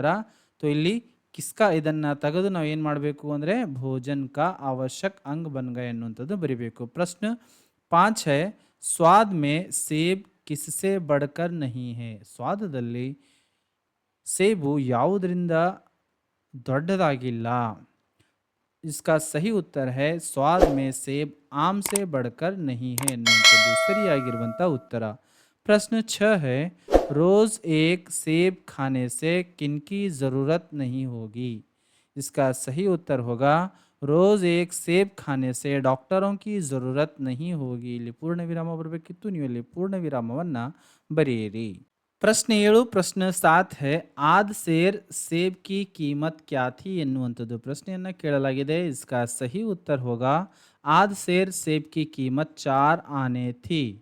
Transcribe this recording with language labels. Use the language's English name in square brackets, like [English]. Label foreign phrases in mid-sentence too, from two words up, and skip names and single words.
[Kannada] ಇಲ್ಲಿ ಕಿಸ್ಕಾ ಇದನ್ನು ತೆಗೆದು ನಾವು ಏನು ಮಾಡಬೇಕು ಅಂದರೆ [Hindi] भोजन का आवश्यक अंग बन गया [Kannada] ಎನ್ನುವಂಥದ್ದು ಬರಿಬೇಕು. [Hindi] ಪ್ರಶ್ನೆ 5 है स्वाद में सेब किससे बढ़कर नहीं है. [Kannada] ಸ್ವಾದದಲ್ಲಿ ಸೇಬು ಯಾವುದರಿಂದ ದೊಡ್ಡದಾಗಿಲ್ಲ. [Hindi] इसका सही उत्तर है स्वाद में सेब आम से बढ़कर नहीं है [Kannada] ಎನ್ನುವಂಥದ್ದು ಸರಿಯಾಗಿರುವಂಥ ಉತ್ತರ. [Hindi] प्रश्न 6 है रोज एक सेब खाने से किनकी ज़रूरत नहीं होगी. इसका सही उत्तर होगा रोज एक सेब खाने से डॉक्टरों की ज़रूरत नहीं होगी. [Kannada] ಇಲ್ಲಿ ಪೂರ್ಣ ವಿರಾಮ ಬರಬೇಕಿತ್ತು, ನೀವು ಇಲ್ಲಿ ಪೂರ್ಣ ವಿರಾಮವನ್ನು ಬರೆಯಿರಿ. ಪ್ರಶ್ನೆ 7 ಪ್ರಶ್ನೆ 7 है [Hindi] आध सेर सेब की कीमत क्या थी [Kannada] ಎನ್ನುವಂಥದ್ದು ಪ್ರಶ್ನೆಯನ್ನು ಕೇಳಲಾಗಿದೆ. [Hindi] इसका सही उत्तर होगा आध सेर सेब की कीमत 4 आने थी.